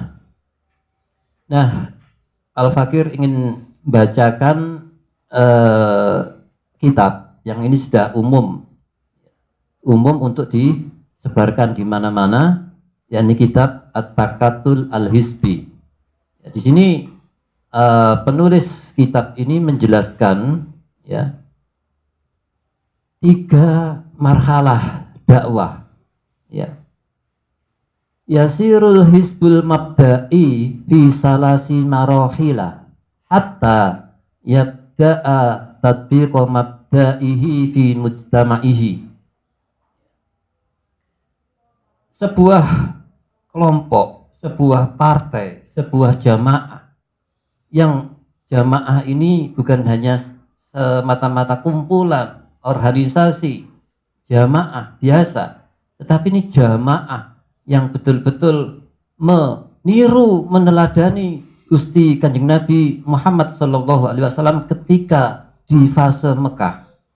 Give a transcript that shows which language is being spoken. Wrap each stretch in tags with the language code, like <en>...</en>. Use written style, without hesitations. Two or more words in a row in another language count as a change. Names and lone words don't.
<id>Nah, Al-Fakir ingin bacakan kitab yang ini sudah umum untuk disebarkan di mana-mana, yakni kitab At-Takatul Al-Hisbi. Ya, di sini penulis kitab ini menjelaskan ya 3 marhalah dakwah. Ya.</id> <ar>يسير الحزب المبدئي في ثلاث مراحل حتى يبدأ تطبيق مبدئه في مجتمعه.</ar> <id>Sebuah kelompok, sebuah partai, sebuah jamaah, yang jamaah ini bukan hanya semata-mata kumpulan, organisasi, jamaah biasa, tetapi ini jamaah yang betul-betul meniru, meneladani Gusti Kanjeng Nabi Muhammad SAW ketika di fase Mekah.</id>